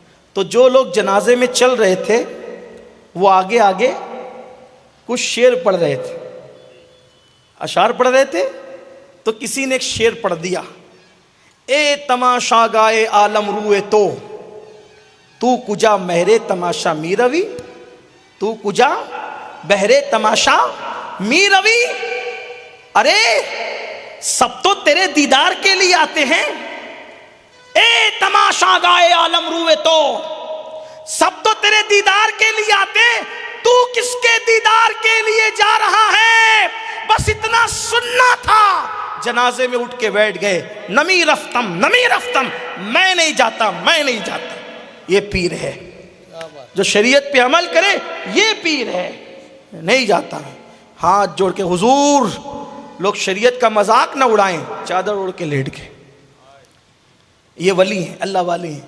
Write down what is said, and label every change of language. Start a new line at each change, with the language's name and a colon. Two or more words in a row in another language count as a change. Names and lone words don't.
Urdu: تو جو لوگ جنازے میں چل رہے تھے وہ آگے آگے کچھ شعر پڑھ رہے تھے، اشعار پڑھ رہے تھے، تو کسی نے ایک شعر پڑھ دیا،
Persian: اے تماشا گائے عالم روئے تو کجا مہرے تماشا می روی، تو کجا بہرے تماشا می روی۔
Urdu: ارے سب تو تیرے دیدار کے لیے آتے ہیں،
Persian: اے تماشا گائے عالم روئے تو،
Urdu: سب تو تیرے دیدار کے لیے آتے، تو کس کے دیدار کے لیے جا رہا ہے؟ بس اتنا سننا تھا۔ جنازے میں اٹھ کے بیٹھ گئے،
Persian: نمی رفتم
Urdu: میں نہیں جاتا، میں نہیں جاتا۔ یہ پیر ہے جو شریعت پہ عمل کرے، یہ پیر ہے، نہیں جاتا۔ ہاتھ جوڑ کے حضور، لوگ شریعت کا مذاق نہ اڑائیں، چادر اوڑھ کے لیٹ گئے۔ یہ ولی ہیں، اللہ والے ہیں۔